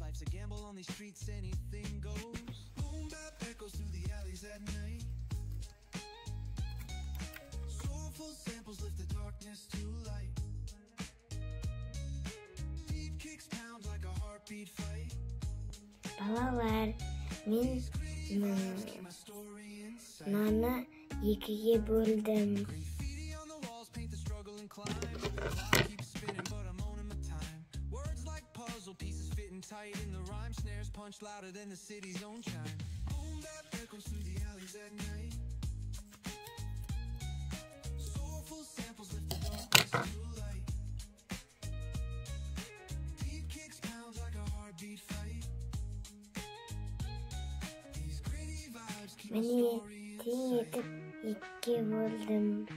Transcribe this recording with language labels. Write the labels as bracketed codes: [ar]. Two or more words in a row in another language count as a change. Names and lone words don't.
[en] Life's a gamble on these streets, anything goes. Boom bap echoes through the alleys at night. Soulful samples lift the darkness to light. Beat kicks pound like a heartbeat fight. [kk] Балалар, мен мынаны екіге бөлдім. [en] Pieces fitting tight in the rhyme, snares punch louder than the city's own chime. Boom that echoes through the alleys at night. Soulful samples lift the darkness to light. Beat kicks pounds like a heartbeat fight. These gritty vibes keep my story inside. [kk] Екіге бөлдім.